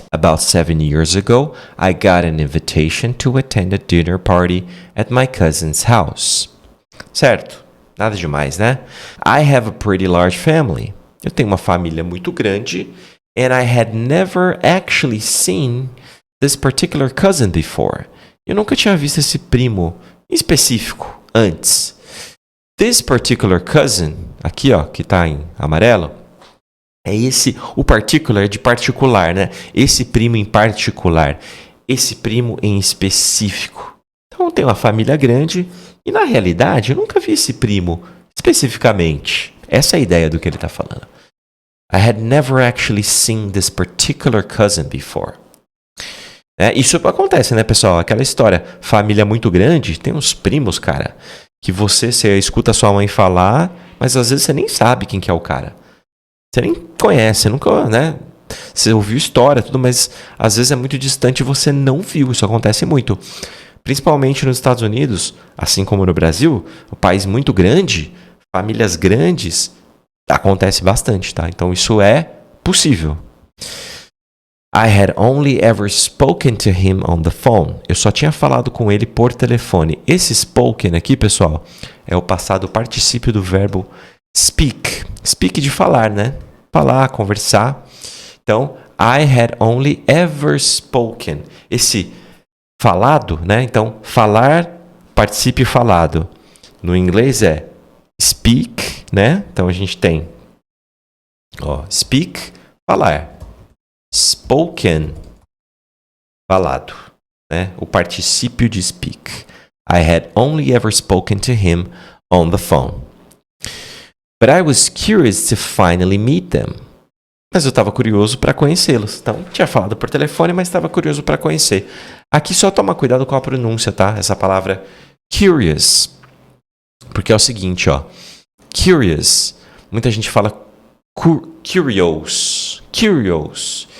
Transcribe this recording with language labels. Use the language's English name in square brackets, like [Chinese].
[English] About 7 years ago, I got an invitation to attend a dinner party at my cousin's house. [Portuguese] Certo? Nada demais, né? [English] I have a pretty large family. [Portuguese] Eu tenho uma família muito grande. [English] And I had never actually seen this particular cousin before. [Portuguese] Eu nunca tinha visto esse primo específico antes. [English] This particular cousin, [Portuguese] aqui ó, que tá em amarelo, é esse, o particular é de particular, né? Esse primo em particular. Esse primo em específico. Então tem uma família grande. E na realidade, eu nunca vi esse primo especificamente. Essa é a ideia do que ele está falando. [English] I had never actually seen this particular cousin before. [Portuguese] Isso acontece, né, pessoal? Aquela história, família muito grande, tem uns primos, cara, que você escuta sua mãe falar, mas às vezes você nem sabe quem que é o cara. Você nem conhece, você nunca, né? Você ouviu história, tudo, mas às vezes é muito distante e você não viu. Isso acontece muito. Principalmente nos Estados Unidos, assim como no Brasil, um país muito grande, famílias grandes, acontece bastante, tá? Então isso é possível. [English] I had only ever spoken to him on the phone. [Portuguese] Eu só tinha falado com ele por telefone. Esse spoken aqui, pessoal, é o passado particípio do verbo speak. Speak de falar, né? Falar, conversar. [English] Então, I had only ever spoken. [Portuguese] Esse falado, né? Então, falar, particípio falado. No inglês é speak, né? Então, a gente tem speak, falar. Spoken, falado, né? O particípio de speak. [English] I had only ever spoken to him on the phone. But I was curious to finally meet them. [Portuguese] Mas eu estava curioso para conhecê-los. Então, tinha falado por telefone, mas estava curioso para conhecer. Aqui só toma cuidado com a pronúncia, tá? Essa palavra curious. Porque é o seguinte, ó. Curious. Muita gente fala curious. Curious.